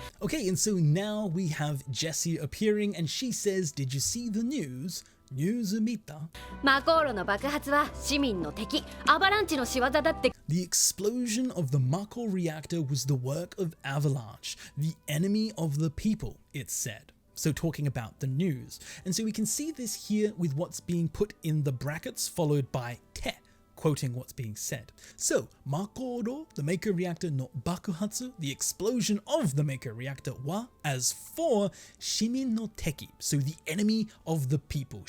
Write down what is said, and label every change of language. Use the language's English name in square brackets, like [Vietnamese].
[English] Okay, and so now we have Jessie appearing and she says, did you see the news? [Japanese] News mita? マコーロの爆発は市民の敵アバランチの仕業だって。 [English] The explosion of the Mako reactor was the work of Avalanche, the enemy of the people, it said. So talking about the news. And so we can see this here with what's being put in the brackets followed by te, quoting what's being said. So, Makoro, the Maker Reactor [Japanese] no Bakuhatsu, [English] the explosion of the Maker Reactor wa, as for [Japanese] Shimin no Teki, [English] so the enemy of the people.